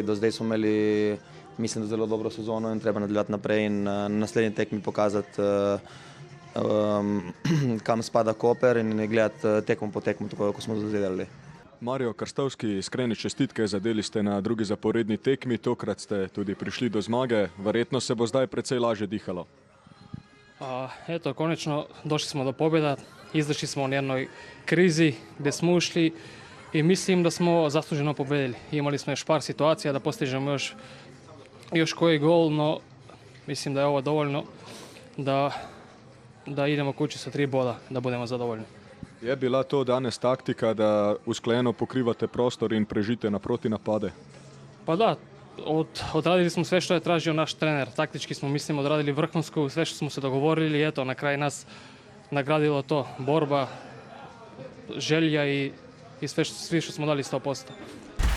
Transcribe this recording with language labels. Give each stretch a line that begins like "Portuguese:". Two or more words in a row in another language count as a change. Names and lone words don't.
Slovenian: Do zdaj smo imeli, mislim, da zelo dobro sezono in treba nadaljevati naprej in na naslednji tekmi pokazati, kam spada Koper in gledati tekmo po tekmo, tako kot smo do zdaj delali. Mario Krstovski, iskrene čestitke, zadeli ste na drugi zaporedni tekmi, tokrat ste tudi prišli do zmage, verjetno se bo zdaj precej lažje dihalo.
Croatian: Eto, konačno došli smo do pobjeda, izašli smo u jednoj krizi gdje smo ušli i mislim da smo zasluženo pobjedili. Imali smo još par situacija da postižemo još koji gol, no mislim da je ovo dovoljno da idemo kući sa 3 boda, da budemo zadovoljni.
Slovenian: Je bila to danes taktika, da usklajeno pokrivate prostor in prežite na protinapade?
Croatian: Pa da, odradili smo sve što je tražio naš trener. Taktički smo, mislim, odradili vrhunsku, sve što smo se dogovorili, eto, na kraju nas nagradilo to, borba, želja i sve što smo dali 100%.